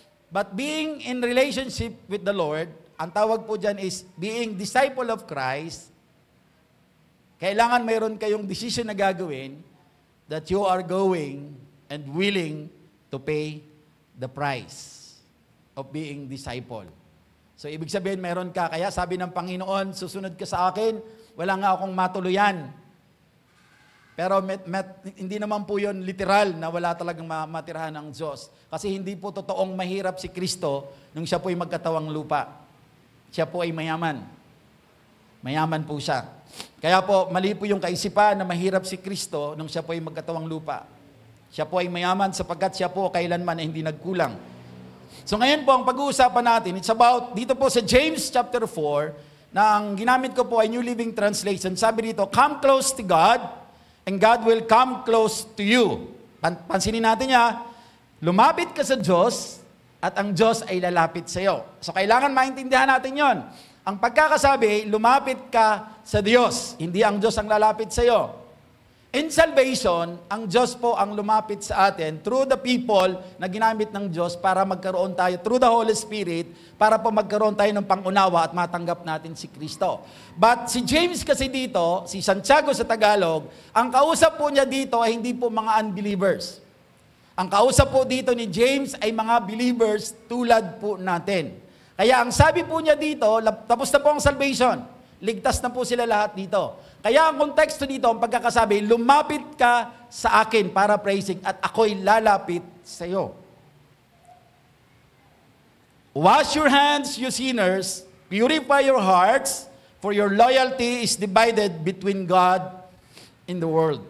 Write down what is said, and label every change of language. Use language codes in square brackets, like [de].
[en] But being in relationship with the Lord, [tl] ang tawag po dyan [en] is being disciple of Christ. [tl] Kailangan mayroon kayong decision na gagawin [en] that you are going and willing to pay the price of being disciple. [tl] So ibig sabihin mayroon ka, kaya sabi ng Panginoon, susunod ka sa akin, wala nga akong matuluyan. Pero hindi naman po yun literal na wala talagang matirahan ng Diyos. Kasi hindi po totoong mahirap si Kristo nung siya po ay magkatawang lupa. Siya po ay mayaman. Mayaman po siya. Kaya po, mali po yung kaisipan na mahirap si Kristo nung siya po ay magkatawang lupa. Siya po ay mayaman sapagkat siya po kailanman ay hindi nagkulang. So ngayon po, ang pag-uusapan natin, [en] it's about, [tl] dito po sa James chapter 4, na ang ginamit ko po ay New Living Translation. Sabi dito, [en] come close to God, and God will come close to you. [tl] Pansinin natin niya, lumapit ka sa Diyos, at ang Diyos ay lalapit sa iyo. So kailangan maintindihan natin yon. Ang pagkakasabi, lumapit ka sa Diyos, hindi ang Diyos ang lalapit sa iyo. [en] In salvation, [tl] ang Diyos po ang lumapit sa atin [en] through the people [tl] na ginamit ng Diyos para magkaroon tayo, [en] through the Holy Spirit, [tl] para po magkaroon tayo ng pangunawa at matanggap natin si Kristo. But si James kasi dito, si Santiago sa Tagalog, ang kausap po niya dito ay hindi po mga unbelievers. Ang kausap po dito ni James ay mga believers tulad po natin. Kaya ang sabi po niya dito, tapos na po ang salvation. Ligtas na po sila lahat dito. Kaya ang konteksto dito, ang pagkakasabi, lumapit ka sa akin para praising at ako'y lalapit sa iyo. [en] Wash your hands, you sinners, purify your hearts, for your loyalty is divided between God and the world.